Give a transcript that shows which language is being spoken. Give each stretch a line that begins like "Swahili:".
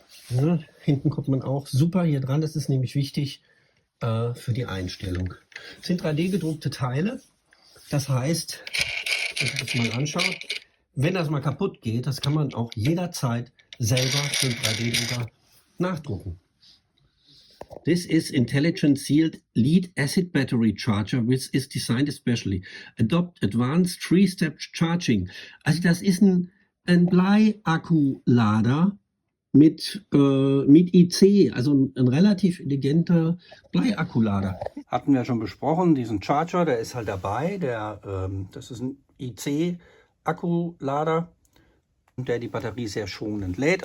German: Ja, hinten kommt man auch super hier dran, das ist nämlich wichtig für die Einstellung. Das sind 3D gedruckte Teile, das heißt, wenn ihr das mal anschaut, wenn das mal kaputt geht, das kann man auch jederzeit selber für den 3D-Drucker nachdrucken.
English: This is intelligent sealed lead acid battery charger, which is designed especially. Adopt advanced 3-step charging.
German: Also das ist ein Bleiakkulader mit IC, also ein relativ intelligenter Bleiakkulader. Hatten wir schon besprochen, diesen Charger, der ist halt dabei. Das ist ein IC-Akkulader, der die Batterie sehr schonend lädt.